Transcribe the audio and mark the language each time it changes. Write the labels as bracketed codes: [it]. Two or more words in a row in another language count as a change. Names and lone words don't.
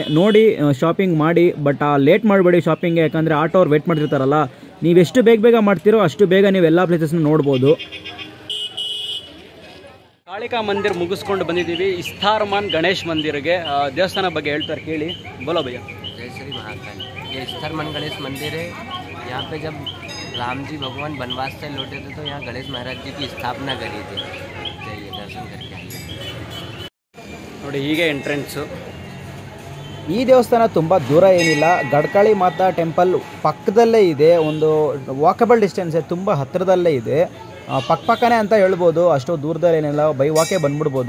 [kn] ನೋಡಿ ಶಾಪಿಂಗ್ ಮಾಡಿ, [en] but late [kn] ಮಾಡಬೇಡಿ ಶಾಪಿಂಗ್ಗೆ, ಯಾಕಂದರೆ ಆಟೋ ಅವ್ರು ವೇಟ್ ಮಾಡ್ತಿರ್ತಾರಲ್ಲ. ನೀವೆಷ್ಟು ಬೇಗ ಮಾಡ್ತೀರೋ ಅಷ್ಟು ಬೇಗ ನೀವು ಎಲ್ಲ ಪ್ಲೇಸಸ್ನ ನೋಡ್ಬೋದು. ಕಾಳಿಕಾ ಮಂದಿರ ಮುಗಿಸ್ಕೊಂಡು ಬಂದಿದ್ದೀವಿ ಇಸ್ತಾರ್ಮಾನ್ ಗಣೇಶ್ ಮಂದಿರ್ಗೆ. ದೇವಸ್ಥಾನ ಬಗ್ಗೆ ಹೇಳ್ತಾರೆ ಕೇಳಿ. [hi] बोलो भैया. जय श्री महाकाल। ये स्थरमन गणेश मंदिर है। यहाँ पे जब राम जी भगवान वनवास से लौटे थे तो यहाँ गणेश महाराज जी की स्थापना करी थी। जाइए दर्शन करके आइए। [kn] ನೋಡಿ ಹೀಗೆ ಎಂಟ್ರೆನ್ಸು. ಈ ದೇವಸ್ಥಾನ ತುಂಬ ದೂರ ಏನಿಲ್ಲ, ಗಡ್ಕಾಳಿ ಮಾತಾ ಟೆಂಪಲ್ ಪಕ್ಕದಲ್ಲೇ ಇದೆ. ಒಂದು [en] walkable distance, [kn] ತುಂಬ ಹತ್ತಿರದಲ್ಲೇ ಇದೆ. ಪಕ್ಕನೇ ಅಂತ ಹೇಳ್ಬೋದು, ಅಷ್ಟು ದೂರದಲ್ಲೇನಿಲ್ಲ, [en] by walk [kn] ಬಂದ್ಬಿಡ್ಬೋದು.